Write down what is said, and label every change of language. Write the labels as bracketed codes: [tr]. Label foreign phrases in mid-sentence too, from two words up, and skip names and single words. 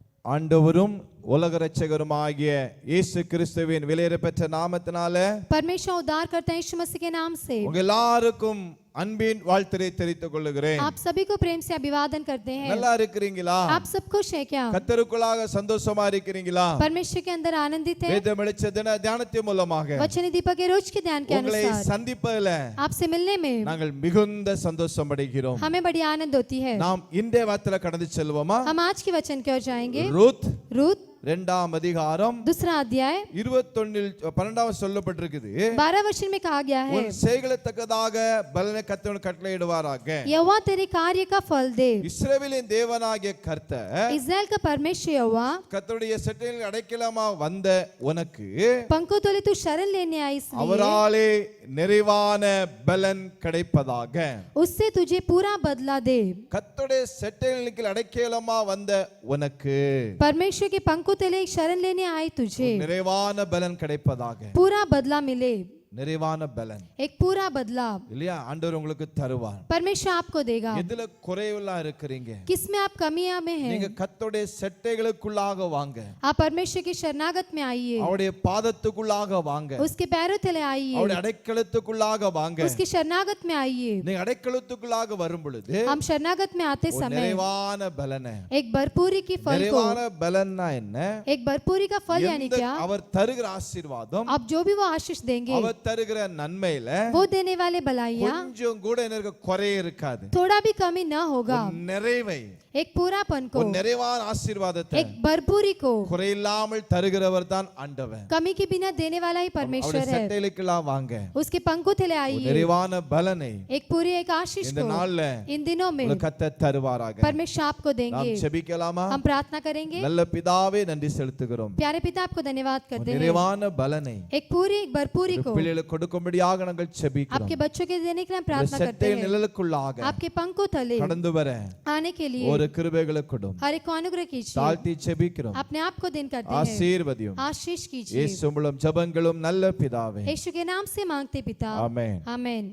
[ta] ஆண்டவரும் உலக இரட்சகருமாகிய இயேசு கிறிஸ்துவின் விலையேறப்பெற்ற நாமத்தினாலே [hi] परमेश्वर उद्धार करता है यीशु मसीह के नाम से [ta] உங்க எல்லாருக்கும் அன்பின் வாழ்த்துரை தெரிவித்துக் கொள்கிறேன். [hi] आप सभी को प्रेम से अभिवादन करते हैं. [ta] நல்லா இருக்கிறீங்களா? [hi] आप सब खुश हैं क्या? [ta] கர்த்தருக்குள்ளாக சந்தோஷமா இருக்கிறீங்களா? [hi] परमेश्वर के अंदर आनंदित हैं? [ta] வேத வெளிச்ச தின தியானத்தின் மூலமாக [hi] वचन दीपक के रोज के ध्यान के [ta] உங்களை [hi] अनुसार [ta] சந்திப்பதிலே [hi] आपसे मिलने में [ta] நாங்கள் மிகுந்த சந்தோஷம் அடைகிறோம். [hi] हमें बड़ी आनंद होती है. [ta] நாம் இன்றைய வார்த்தையில கடந்து செல்வோமா? [hi] हम आज के वचन की ओर जाएंगे. रूथ रूथ [ta] அதிகாரம் [hi] दूसरा अध्याय [ta] 12 சொல்லப்பட்டிருக்குது. [hi] 12 वचन में कहा गया है, [ta] உன் செய்களுக்கு தக்கதாக பலனை கர்த்தர் கட்டளையிடுவாராக. [hi] यहोवा तेरे कार्य का फल दे. [ta] இஸ்ரவேலின் தேவனாகிய கர்த்தர் [hi] इस्राएल का परमेश्वर यहोवा [ta] கர்த்தருடைய சட்டையில் அடைக்கலமா வந்த உனக்கு [hi] पंखों तले तू शरण लेने आई, इसलिए [ta] அவராலே நிறைவான பலன் கிடைப்பதாக. [hi] उससे तुझे पूरा बदला दे. [ta] கர்த்தருடைய சட்டையில் அடைக்கலமா வந்த உனக்கு [hi] परमेश्वर के पंखों तले शरण लेने आई तुझे [ta] நிறைவான பலன் கிடைப்பதாக. [hi] पूरा बदला मिले. [ta] நிறைவான பலன் [hi] एक पूरा बदला [ta] இல்லையா? ஆண்டவர் உங்களுக்கு தருவார். [hi] परमेश्वर आपको देगा. [ta] எதுல குறைவுலா இருக்கிறீங்க? [hi] किसमें आप कमियां में [ta] நீங்க [hi] हैं? [ta] கர்த்தருடைய சட்டைகளுக்குள்ளாக வாங்க. [hi] आप परमेश्वर की शरणागत में आइए, [ta] அவருடைய பாதத்துக்குள்ளாக வாங்க. [hi] उसके पैरों तले आइए, [ta] அவருடைய அடைக்கலத்துக்குள்ளாக வாங்க. [hi] उसकी शरणागत में आइए. [ta] நீங்க அடைக்கலத்துக்குள்ளாக வரும் பொழுது [hi] हम शरणागत में आते समय [ta] நிறைவான பலனை, [hi] एक भरपूरी की फल को, [ta] நிறைவான பலன்னா என்ன? [hi] एक भरपूरी का फल यानी क्या? [ta] அவர் தருகிற ஆசீர்வாதம், [hi] आप जो भी वो आशीष देंगे, [ta] அவர் தருகிற நன்மையில [hi] वो देने वाले भलाइयां [ta] கொஞ்சம் கூட எனக்கு குறைய இருக்காது. [hi] थोड़ा भी कमी ना होगा. [ta] நிறைவை, [hi] एक पूरापन को, [ta] நிறைவான ஆசீர்வாதத்தை [hi] एक भरपूरी को [ta] குறையில்லாமல் தருகிறவர் தான் ஆண்டவர். [hi] कमी के बिना देने वाला ही परमेश्वर [ta] அவருடைய [hi] है. [ta] சட்டைகளுக்குள்ளாக வாங்க. [hi] उसके पंखों तले आइए, [ta] நிறைவான பலனை [hi] एक पूरी एक आशीष [ta] இந்த [hi] को [ta] நாள்ல [hi] इन दिनों में [ta] உங்களுக்கு கர்த்தர் தருவாராக. [hi] परमेश्वर आपको देंगे. [ta] நாம் ஜெபிக்கலாமா? [hi] हम प्रार्थना करेंगे. [ta] நல்ல பிதாவே நன்றி செலுத்துகிறோம். [hi] प्यारे पिता आपको धन्यवाद करते हैं. [ta] நிறைவான பலனை [hi] एक पूरी एक भरपूरी को [ta] பிள்ளைகளுக்கு கொடுக்கும்படியாக நாங்கள் ஜெபிக்கிறோம். [hi] आपके बच्चों के देने के लिए हम प्रार्थना करते [ta] சட்டை [hi] हैं. [ta] நிழலுக்குள்ளாக [hi] आपके पंखों तले [ta] கடந்து வர [hi] आने के लिए [ta] ஒரு கிருபைகளை கொடும். [hi] हर एक को अनुग्रह कीजिए. [ta] தாழ்த்தி ஜெபிக்கிறோம். [hi] अपने आप को दिन करते हैं. [ta] ஆசீர்வதியும். [hi] आशीष कीजिए. [ta] இயேசு மூலம் ஜெபங்களும் நல்ல பிதாவே. [hi] यीशु के नाम से मांगते पिता. आमेन. आमेन.